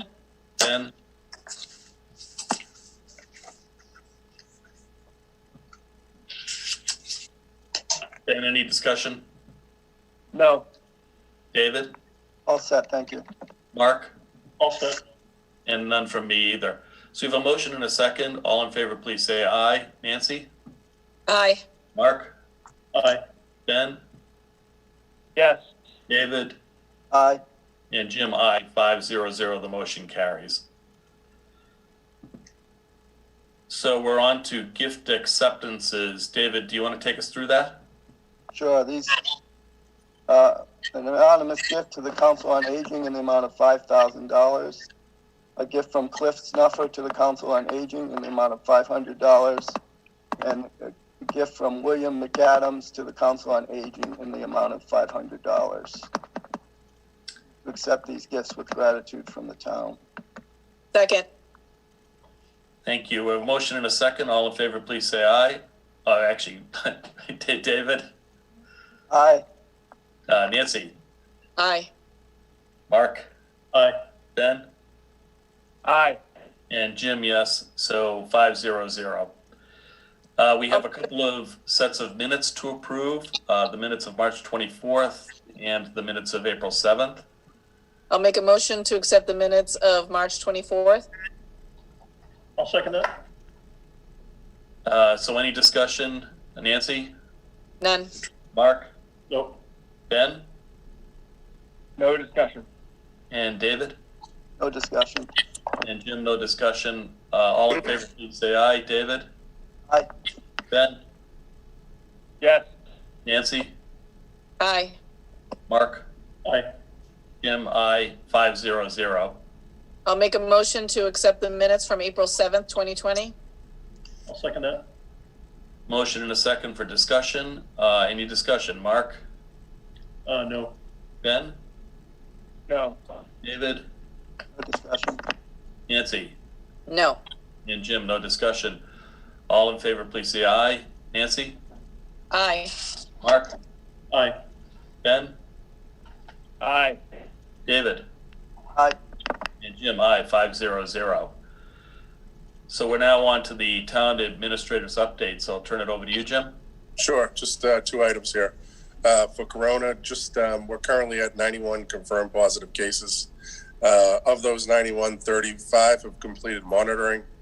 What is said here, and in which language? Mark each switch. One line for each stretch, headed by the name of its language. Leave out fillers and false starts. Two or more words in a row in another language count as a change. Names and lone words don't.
English: Ben? Ben, any discussion? No. David? All set, thank you. Mark? All set. And none from me either. So we have a motion and a second. All in favor, please say aye. Nancy? Aye. Mark? Aye. Ben? Yes. David? Aye. And Jim, aye, 500. The motion carries. So we're on to gift acceptances. David, do you want to take us through that? Sure, these, an anonymous gift to the Council on Aging in the amount of $5,000. A gift from Cliff Snuffer to the Council on Aging in the amount of $500. And a gift from William McAdams to the Council on Aging in the amount of $500. Accept these gifts with gratitude from the town. Second. Thank you. We have a motion and a second. All in favor, please say aye. Actually, David, Aye. Nancy, Aye. Mark, Aye. Ben, Aye. and Jim, yes. So 500. We have a couple of sets of minutes to approve, the minutes of March 24th and the minutes of April 7th. I'll make a motion to accept the minutes of March 24th. I'll second that. So any discussion? Nancy, None. Mark, Nope. Ben, No discussion. and David, No discussion. and Jim, no discussion. All in favor, please say aye. David, Aye. Ben, Yes. Nancy, Aye. Mark, Aye. Jim, aye, 500. I'll make a motion to accept the minutes from April 7th, 2020. I'll second that. Motion and a second for discussion. Any discussion? Mark, No. Ben, No. David, No discussion. Nancy, No. and Jim, no discussion. All in favor, please say aye. Nancy, Aye. Mark, Aye. Ben, Aye. David, Aye. and Jim, aye, 500. So we're now on to the town administrator's update. So I'll turn it over to you, Jim. Sure, just two items here. For Corona, just we're currently at 91 confirmed positive cases. Of those 91, 35 have completed monitoring.